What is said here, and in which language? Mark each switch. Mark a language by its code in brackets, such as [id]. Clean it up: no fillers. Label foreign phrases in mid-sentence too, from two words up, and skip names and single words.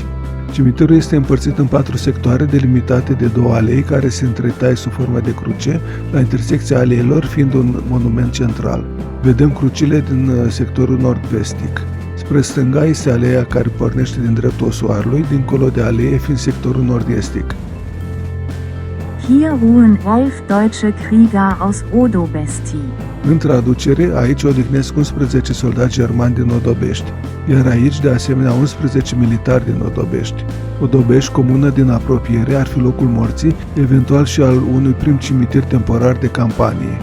[ro] Cimitirul este împărțit în 4 sectoare delimitate de 2 alei care se întretaie sub formă de cruce, la intersecția aleilor fiind un monument central. Vedem crucile din sectorul nord-vestic. Spre stânga este aleea care pornește din dreptul osoarului, dincolo de alee fiind sectorul nord-estic. [de] Hier ruhen 11 deutsche Krieger aus Odobesti. [ro] În traducere, aici odihnesc 11 soldați germani din Odobești, iar aici, de asemenea, 11 militari din Odobești. Odobești, comună din apropiere, ar fi locul morții, eventual și al unui prim cimitir temporar de campanie.